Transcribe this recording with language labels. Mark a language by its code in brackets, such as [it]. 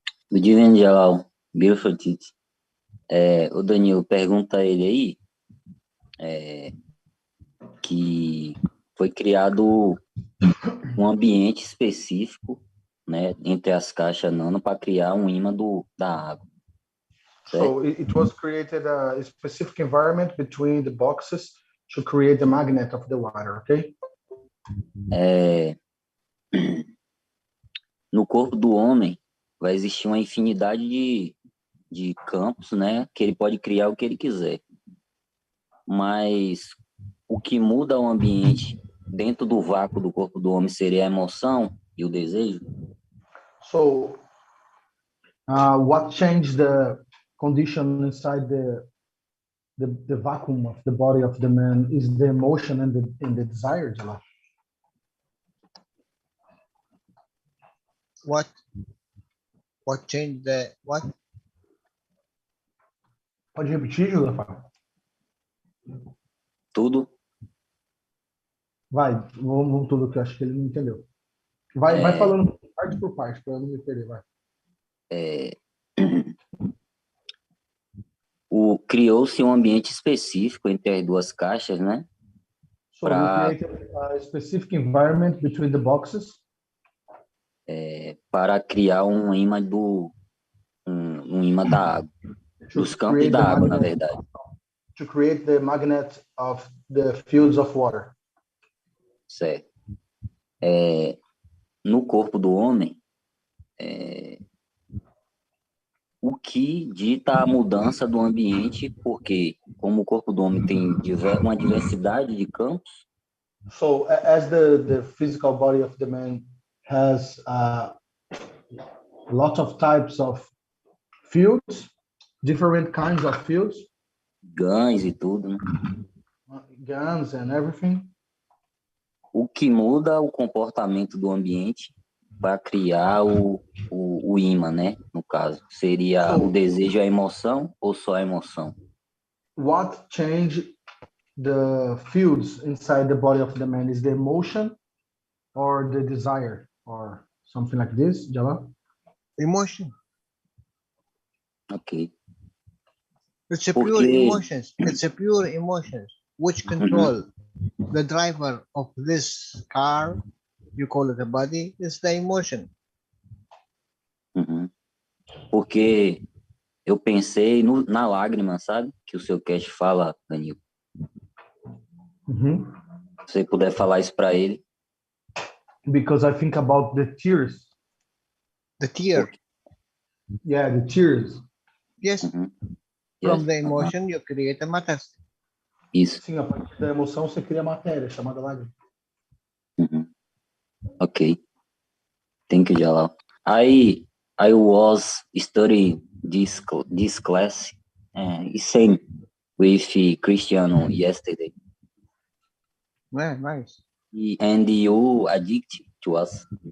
[en] Good evening, Jalal. Beautiful teaching. [pt] O Danilo pergunta a ele aí que foi criado um ambiente específico, né, entre as caixas nano para criar um ímã da água. [en] So it was created a specific environment between the boxes to create the magnet of the water, okay? [pt] No corpo do homem vai existir uma infinidade de campos, né? Que ele pode criar o que ele quiser. Mas o que muda o ambiente dentro do vácuo do corpo do homem seria a emoção e o desejo? [en] So, what changed the condition inside the vacuum of the body of the man is the emotion and the desire, Jalal. What changed the what? [pt] Pode repetir, Jalal? Tudo. Vai, vamos tudo que eu acho que ele não entendeu. Vai falando parte por parte, para eu não me perder, vai. Criou-se um ambiente específico entre as duas caixas, né? [en] So we created a specific environment between the boxes. [pt] Para criar um imã um imã da água, dos campos da água, na verdade. [en] To create the magnet of the fields of water. [pt] Certo. No corpo do homem, o que dita a mudança do ambiente, porque como o corpo do homem tem uma diversidade de campos. [en] So as the physical body of the man has lots of types of fields, different kinds of fields. [pt] Guns e tudo, né? [en] Guns and everything. [pt] O que muda o comportamento do ambiente para criar o imã, né? No caso, seria o desejo, a emoção ou só a emoção? [en] What changed the fields inside the body of the man is the emotion or the desire or something like this, Jalal? Emotion. Ok. It's a pure emotions. It's a pure emotions which control the driver of this car. You call it a body. It's the emotion. [pt] Porque eu pensei na lágrima, sabe? Que o seu Keshe fala, Danilo. Se você puder falar isso para ele. [en] Because I think about the tears. The tear. Yeah, the tears. Yes. From the emotion you create a matter. [pt] Isso. Sim, a partir da emoção você cria matéria, chamada lágrima. [en] Ok. Thank you, Jalal. I was studying this class, same with Cristiano yesterday. Yeah, nice. And you addicted to us.